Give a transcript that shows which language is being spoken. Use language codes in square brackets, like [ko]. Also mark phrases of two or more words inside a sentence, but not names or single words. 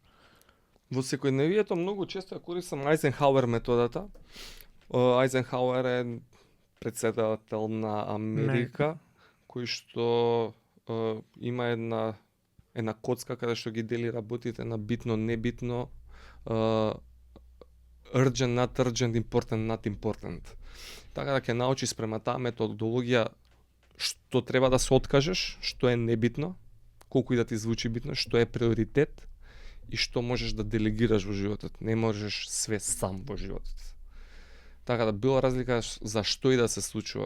[mk] Во секојдневието многу често ја користам Айзенхауер методата. Айзенхауер е претседател на Америка, кој што има една коцка каде што ги дели работите на битно, небитно, [en] urgent, not urgent, important, not important. [mk] Така да ќе научиш спрема таа методологија што треба да се откажеш, што е небитно, колку и да ти звучи битно, што е приоритет и што можеш да делегираш во животот. Не можеш све сам во животот. Така да била разлика за што и да се случува.